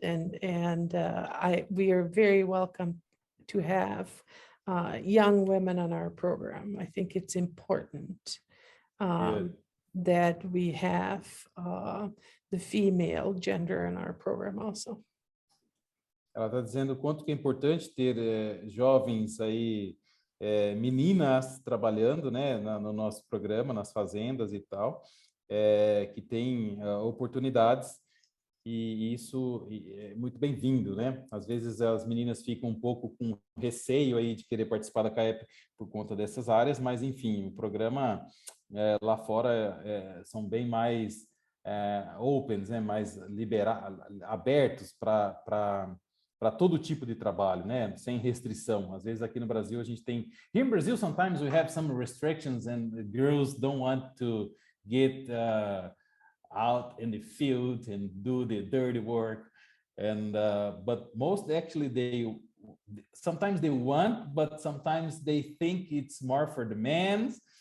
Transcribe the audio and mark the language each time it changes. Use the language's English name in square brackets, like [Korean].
[English] And we are very welcome to have young women on our program. I think it's important that we have the female gender in our program also. [Portuguese] Ela está dizendo o quanto que é importante ter jovens aí, meninas trabalhando, né, no nosso programa, nas fazendas e tal, que têm oportunidades, e isso é muito bem-vindo, né? Às vezes as meninas ficam um pouco com receio aí de querer participar da CAEP por conta dessas áreas, mas enfim, o programa lá fora são bem mais opens, né? Mais abertos para todo tipo de trabalho, né? Sem restrição. Às vezes aqui no Brasil a gente tem... [English] Here in Brazil, sometimes we have some restrictions and the girls don't want to get out in the field and do the dirty work. And but most actually sometimes they want, but sometimes they think it's more for the men.